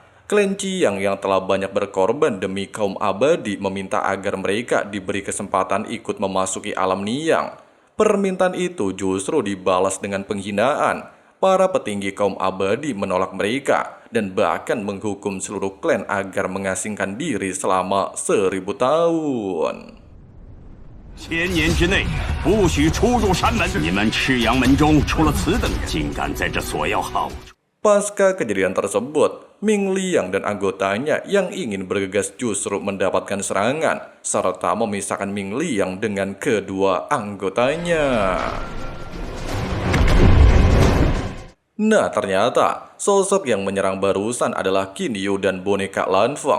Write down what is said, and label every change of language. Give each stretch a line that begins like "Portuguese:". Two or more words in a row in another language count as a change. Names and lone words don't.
Indonesian: Klan Qiang yang telah banyak berkorban demi kaum abadi meminta agar mereka diberi kesempatan ikut memasuki alam Niang. Permintaan itu justru dibalas dengan penghinaan. Para petinggi kaum abadi menolak mereka dan bahkan menghukum seluruh klan agar mengasingkan diri selama 1000 tahun.
Chinese: 1000 年之内，不许出入山门。你们赤阳门中出了此等人，竟敢在这索要好处。
Indonesian: Pasca kejadian tersebut, Ming Liang dan anggotanya yang ingin bergegas justru mendapatkan serangan, serta memisahkan Ming Liang dengan kedua anggotanya. Nah, ternyata sosok yang menyerang barusan adalah Qin Yu dan boneka Lan Feng.